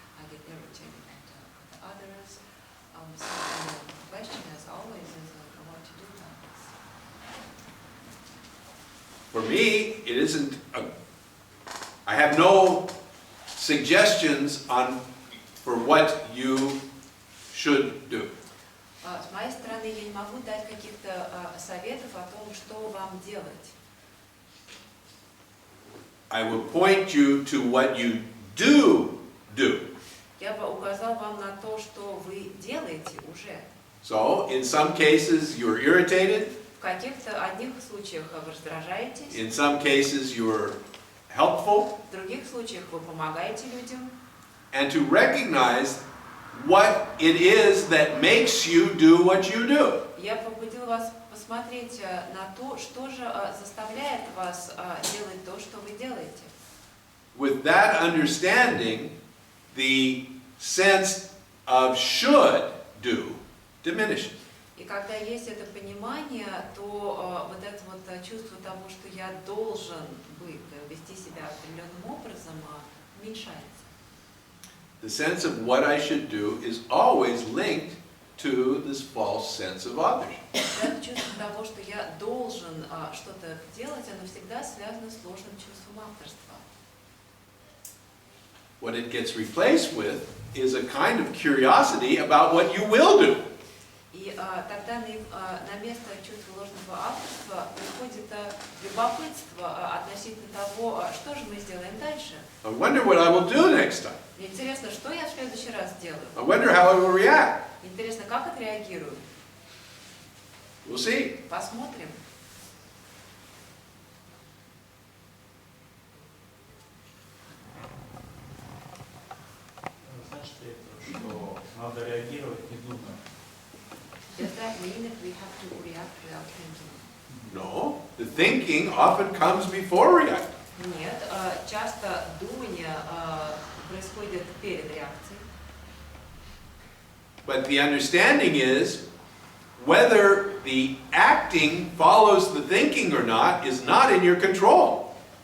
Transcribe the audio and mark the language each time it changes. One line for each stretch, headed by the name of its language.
English: I get irritated at the others. So the question, as always, is what to do about this. For me, it isn't I have no suggestions for what you should do.
Russian: С моей стороны, я не могу дать каких-то советов о том, что вам делать.
English: I will point you to what you do.
Russian: Я бы указал вам на то, что вы делаете уже.
English: So, in some cases, you're irritated.
Russian: В каких-то одних случаях вы раздражаетесь,
English: In some cases, you're helpful.
Russian: в других случаях вы помогаете людям.
English: And to recognize what it is that makes you do what you do.
Russian: Я побудила вас посмотреть на то, что же заставляет вас делать то, что вы делаете.
English: With that understanding, the sense of should do diminishes.
Russian: И когда есть это понимание, то вот это вот чувство того, что я должен быть, вести себя определенным образом, уменьшается.
English: The sense of what I should do is always linked to this false sense of authorship.
Russian: Это чувство того, что я должен что-то делать, оно всегда связано с ложным чувством авторства.
English: What it gets replaced with is a kind of curiosity about what you will do.
Russian: И тогда на место чувства ложного авторства приходит любопытство относительно того, что же мы сделаем дальше.
English: I wonder what I will do next time.
Russian: Мне интересно, что я в следующий раз сделаю.
English: I wonder how I will react.
Russian: Интересно, как отреагирую.
English: We'll see.
Russian: Посмотрим. Значит ли это, что надо реагировать не думая?
English: Does that mean that we have to react without thinking? No, the thinking often comes before reacting.
Russian: Нет, часто думание происходит перед реакцией.
English: But the understanding is whether the acting follows the thinking or not is not in your control.